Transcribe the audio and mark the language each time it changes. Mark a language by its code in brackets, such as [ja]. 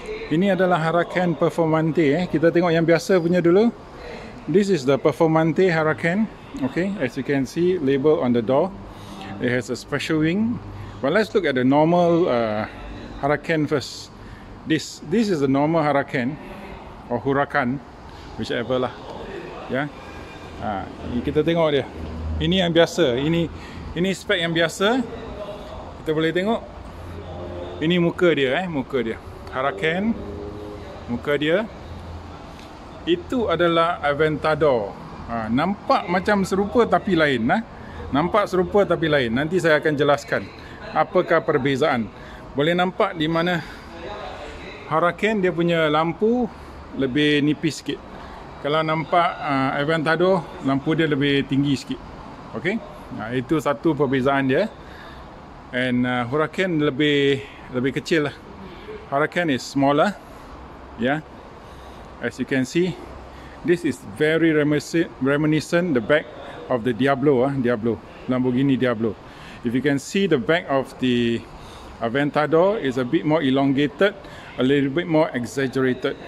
[ms] Ini adalah Huracán Performante Kita tengok yang biasa punya dulu. [en] This is the Performante Huracán. Okay, as you can see, label on the door. It has a special wing. But let's look at the normal Huracán first. This is the normal Huracán or Huracán, whichever [ms] lah. Ya. Kita tengok dia. Ini yang biasa. Ini spek yang biasa. Kita boleh tengok. Ini muka dia muka dia. Huracán. Muka dia. Itu adalah Aventador. Nampak macam serupa tapi lain Nampak serupa tapi lain. Nanti saya akan jelaskan apakah perbezaan. Boleh nampak di mana Huracán dia punya lampu lebih nipis sikit. Kalau nampak Aventador, lampu dia lebih tinggi sikit. Okey. Itu satu perbezaan dia. And Huracán lebih kecil lah. [en] Huracán is smaller. Yeah. As you can see, this is very reminiscent the back of the Diablo, Lamborghini Diablo. If you can see, the back of the Aventador is a bit more elongated, a little bit more exaggerated.